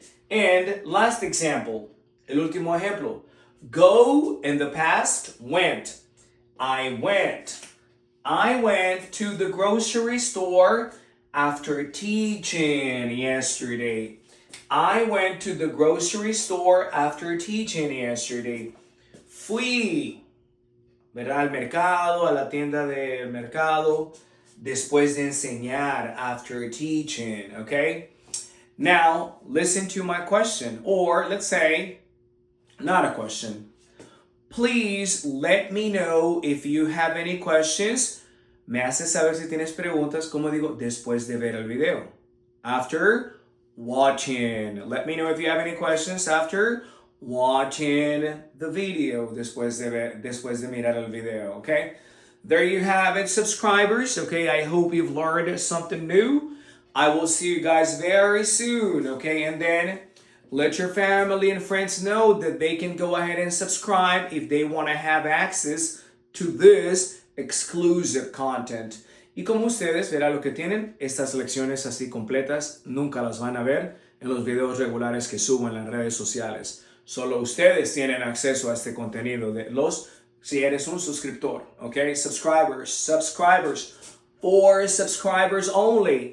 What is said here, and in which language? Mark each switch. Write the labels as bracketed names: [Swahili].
[English] And last example. [Spanish] El último ejemplo. [English] Go in the past, went. I went to the grocery store after teaching yesterday. I went to the grocery store after teaching yesterday. [Spanish] Fui, ¿verdad? Al mercado, a la tienda del mercado, después de enseñar, [English] after teaching, okay? Now, listen to my question, or let's say, not a question. Please let me know if you have any questions. [Spanish] Me haces saber si tienes preguntas, como digo, después de ver el video. [English] After watching. Let me know if you have any questions after watching the video. [Spanish] Después de mirar el video, okay? [English] There you have it, subscribers. Okay, I hope you've learned something new. I will see you guys very soon, okay? And then let your family and friends know that they can go ahead and subscribe if they want to have access to this exclusive content. [Spanish] Y como ustedes verán lo que tienen, estas lecciones así completas nunca las van a ver en los videos regulares que subo en las redes sociales. Solo ustedes tienen acceso a este contenido si eres un suscriptor, okay? [English] Subscribers. For subscribers only.